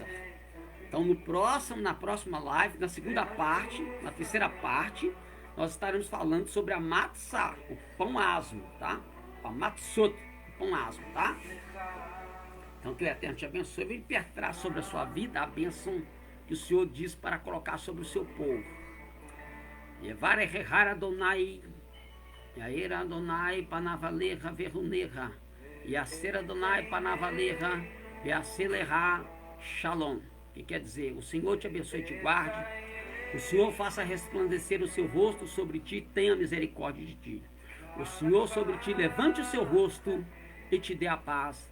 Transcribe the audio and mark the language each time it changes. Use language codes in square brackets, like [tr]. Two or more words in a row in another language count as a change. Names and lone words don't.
[pt] Então na próxima live, na segunda parte, na terceira parte, nós estaremos falando sobre a Matzah, o pão asmo, tá? A Matzot, o pão asmo, tá? Então que o Eterno te abençoe. Vem pertrar sobre a sua vida a bênção que o Senhor diz para colocar sobre o seu povo. [he] יברכך אדוני, יאר אדוני פניו אליך ויחנך, ישא אדוני פניו אליך וישם לך שלום. [pt] Que quer dizer, o Senhor te abençoe e te guarde, o Senhor faça resplandecer o seu rosto sobre ti, tenha misericórdia de ti. O Senhor sobre ti levante o seu rosto e te dê a paz.